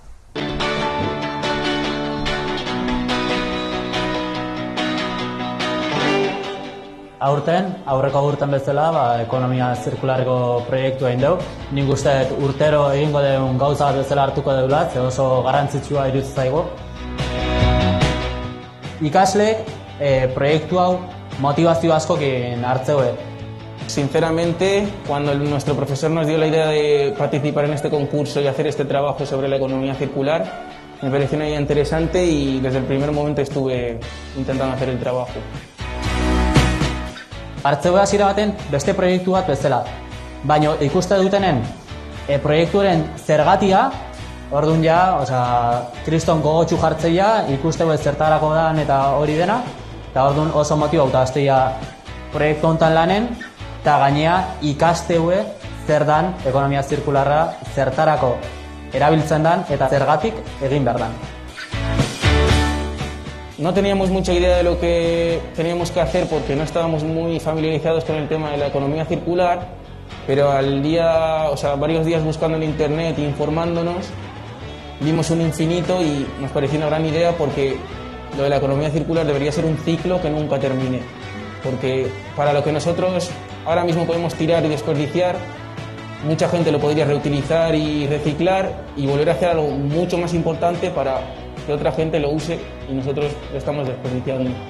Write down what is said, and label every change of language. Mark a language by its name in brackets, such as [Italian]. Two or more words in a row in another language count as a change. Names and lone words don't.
[Basque] Aurreko urten bezala, ekonomia zirkularreko proiektua egin dugu. Nik uste urtero egingo den gauza bat bezala hartuko deula, ze oso garrantzitsua iruditzen zaigu. Ikasleek proiektu hau motivazio askokin hartzeue. [Spanish] Sinceramente, cuando nuestro profesor nos dio la idea de participar en este concurso y hacer este trabajo sobre la economía circular, me pareció una idea interesante y desde el primer momento estuve intentando hacer el trabajo. [Basque] Hartzeue hasiera baten beste proiektu bat bezala, baina ikuste dutenen proiektuaren zergatia, orduan kriston gogotsu jartzeia, ikuste zertarako dan eta hori dena, eta orduan oso motibauta hastea proiektu honetan lanen, eta gainea ikasteue zer dan ekonomia zirkularra zertarako erabiltzen dan eta zergatik egin behar dan. [Spanish] No teníamos mucha idea de lo que teníamos que hacer porque no estábamos muy familiarizados con el tema de la economía circular, pero varios días buscando en internet e informándonos, vimos un infinito y nos pareció una gran idea porque lo de la economía circular debería ser un ciclo que nunca termine, porque para lo que nosotros ahora mismo podemos tirar y desperdiciar, mucha gente lo podría reutilizar y reciclar y volver a hacer algo mucho más importante para que otra gente lo use y nosotros lo estamos desperdiciando.